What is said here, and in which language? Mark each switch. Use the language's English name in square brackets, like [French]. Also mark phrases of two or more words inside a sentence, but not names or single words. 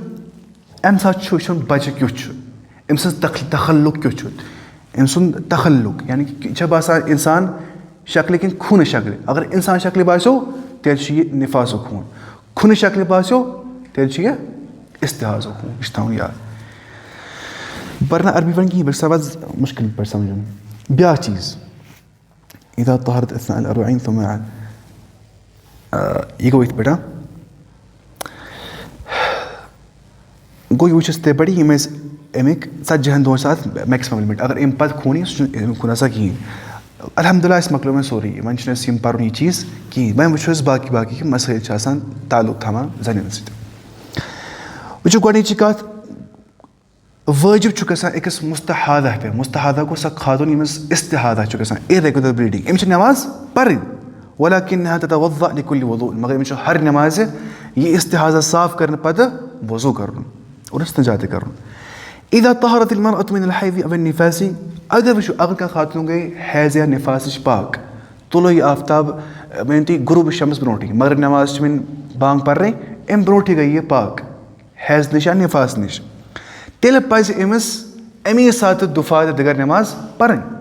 [Kashmiri] اَمہِ ساتہٕ چھُ وٕچھُن بَچہِ کیُتھ چھُ أمۍ سٕنٛز تخلُق کیُتھ چھُ أمۍ سُنٛد تخلُق یعنی کہِ یہِ چھےٚ باسان اِنسان شکلہِ کِنہٕ خوٗنہٕ شکلہِ. اگر اِنسان شکلہِ باسیو تیٚلہِ چھُ یہِ نِفاسُک خوٗن. خوٗنہٕ شکلہِ باسیو تیٚلہِ چھُ یہِ اِستِحاضُک خوٗن. یہِ چھُ تھاوُن یاد. بہٕ پَرٕ نہٕ عربی پٲٹھۍ کِہیٖنۍ بہٕ چھُس آسان مُشکِل پٲٹھۍ سَمجھُن. بیٛاکھ چیٖز [Arabic] اِذا طہرت اثناء الأربعين ثم [Kashmiri] یہِ گوٚو یِتھ پٲٹھۍ گوٚو یہِ وٕچھ اَسہِ تِتھَے پٲٹھی یِم ٲسۍ اَمِکۍ 40 دۄہَن چھِ اَتھ [English] maximum limit. [Kashmiri] اگر اَمہِ پَتہٕ خوٗن یی سُہ چھُنہٕ اَمیُک خوٗن آسان کِہیٖنۍ. الحمدُاللہ اَسہِ مۄکلیو وۄنۍ سورُے وۄنۍ چھُنہٕ اَسہِ یِم پَرُن یہِ چیٖز کِہیٖنۍ. وۄنۍ وٕچھو أسۍ باقٕے یِم مسٲیِل چھِ آسان تعلُق تھاوان زَنٮ۪ن سۭتۍ. وٕچھو گۄڈنِچی کَتھ وٲجِب چھُ گژھان أکِس مُستحاضہ پٮ۪ٹھ. مُستحاضہ گوٚو سۄ خاتوٗن ییٚمِس اِستِحاضہ چھُ گژھان [English] irregular bleeding. [Kashmiri] أمِس چھِ نٮ۪ماز پَرٕنۍ [Arabic] وَلَکِنَّہَا تَتَوَضَّأُ لِكُلِّ وُضوٗءٍ [Kashmiri] مگر أمِس چھُ ہر نٮ۪مازِ یہِ اِستِحاضہ صاف کَرنہٕ پَتہٕ وضوٗ کَرُن اور اِستِنجا تہِ کَرُن. [Arabic] اِذا طہرت المرأة من الحیض او النفاس [Kashmiri] اگر وٕچھو اگر کانٛہہ خاتوٗن گٔے حیض یا نِفاسٕچ پاک تُلو آفتاب مٲنِو تُہۍ غروٗبِ شَمس برونٛٹھٕے مگر نٮ۪ماز چھِ وۄنۍ بانٛگ پَرنٕے اَمہِ برونٛٹھٕے گٔے یہِ پاک حیض نِش یا نِفاس نِش تیٚلہِ پَزِ أمِس اَمی ساتہٕ دُفا تہٕ دِگر نٮ۪ماز پَرٕنۍ.